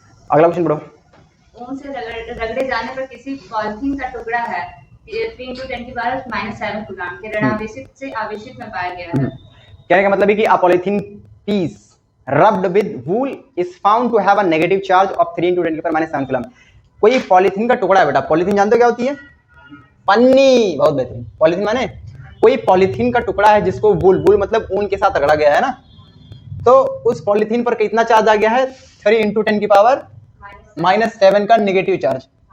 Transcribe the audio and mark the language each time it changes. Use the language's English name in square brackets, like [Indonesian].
[Hindi] अगला क्वेश्चन पढ़ो। ऊन से रगड़े जाने पर किसी पॉलीथीन का टुकड़ा है 3 × 10⁻⁷ कूलाम के ऋणावेशित से आवेशित में पाया गया है। कहने का मतलब है कि [English] a polythene piece rubbed with wool is found to have a negative charge of 3 × 10⁻⁷ coulomb. [Hindi] कोई पॉलीथीन का टुकड़ा है बेटा, पॉलीथीन जानते हो क्या होती है, पन्नी, बहुत बेहतरीन। पॉलीथीन माने कोई पॉलीथीन का टुकड़ा है जिसको वूल मतलब ऊन के साथ रगड़ा गया है ना, तो उस पॉलीथीन पर कितना चार्ज आ गया है 3 × 10⁻⁷ का नेगेटिव चार्ज।